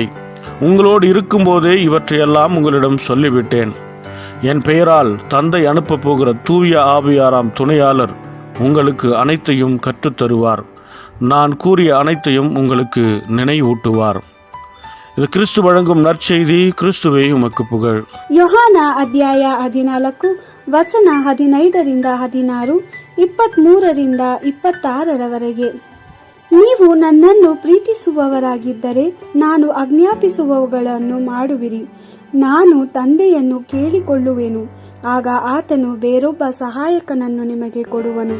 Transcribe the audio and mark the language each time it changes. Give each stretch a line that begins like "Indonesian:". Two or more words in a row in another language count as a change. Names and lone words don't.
Tamil: உங்களோடு இருக்கும்போதே இவற்றையெல்லாம் உங்களிடம் சொல்லிவிட்டேன். என் பெயரால் தந்தை அனுப்பப் போகிற தூய ஆவியாராம் துணையாளர் உங்களுக்கு அனைத்தையும் கற்றுத்தருவார். நான் கூறிய அனைத்தையும் உங்களுக்கு நினைவூட்டுவார். இது கிறிஸ்து வழங்கும் நற்செய்தி. கிறிஸ்துவே உமக்கு புகழ்.
Kannada: ಯೋಹಾನ ಅಧ್ಯಾಯ 14 ವಚನ 15ರಿಂದ 16, 23ರಿಂದ 26ರವರೆಗೆ. ನೀವು ನನ್ನನ್ನು ಪ್ರೀತಿಸುವವರಾಗಿದ್ದರೆ ನಾನು ಆಜ್ಞಾಪಿಸುವವುಗಳನ್ನು ಮಾಡುವಿರಿ. ನಾನು ತಂದೆಯನ್ನು ಕೇಳಿಕೊಳ್ಳುವೆನು, ಆಗ ಆತನು ಬೇರೊಬ್ಬ ಸಹಾಯಕನನ್ನು ನಿಮಗೆ ಕೊಡುವನು.